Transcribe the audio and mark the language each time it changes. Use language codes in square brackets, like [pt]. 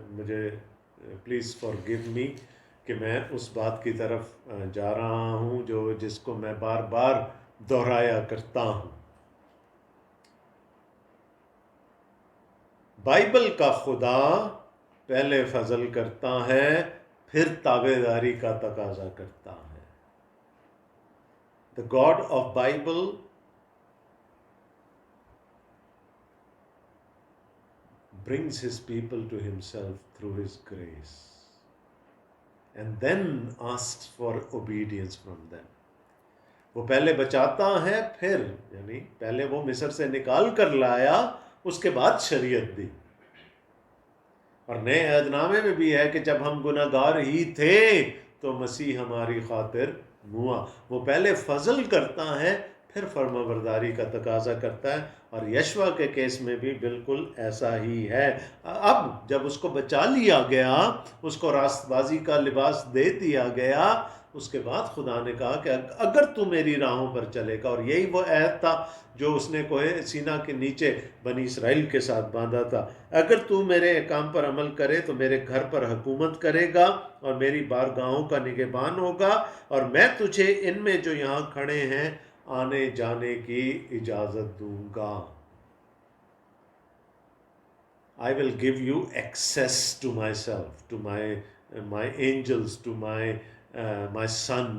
[ur] مجھے [en] please forgive me [ur] کہ میں اس بات کی طرف جا رہا ہوں جس کو میں بار بار دہرایا کرتا ہوں. بائبل کا خدا پہلے فضل کرتا ہے پھر تابع داری کا تقاضا کرتا ہے. [en] The God of Bible brings his people to himself through his grace and then asks for obedience from them. [ur] وہ پہلے بچاتا ہے پھر یعنی پہلے وہ مصر سے نکال کر لایا اس کے بعد شریعت دی. اور نئے عہد نامے میں بھی ہے کہ جب ہم گناہ گار ہی تھے تو مسیح ہماری خاطر ہوا. وہ پہلے فضل کرتا ہے پھر فرما برداری کا تقاضا کرتا ہے. اور یشوع کے کیس میں بھی بالکل ایسا ہی ہے. اب جب اس کو بچا لیا گیا، اس کو راست بازی کا لباس دے دیا گیا، اس کے بعد خدا نے کہا کہ اگر تو میری راہوں پر چلے گا، اور یہی وہ عہد تھا جو اس نے کوہ سینا کے نیچے بنی اسرائیل کے ساتھ باندھا تھا. اگر تو میرے احکام پر عمل کرے تو میرے گھر پر حکومت کرے گا اور میری بارگاہوں کا نگہبان ہوگا، اور میں تجھے ان میں جو یہاں کھڑے ہیں آنے جانے کی اجازت دوں گا. [en] I will give you access to myself, to my angels, to my son.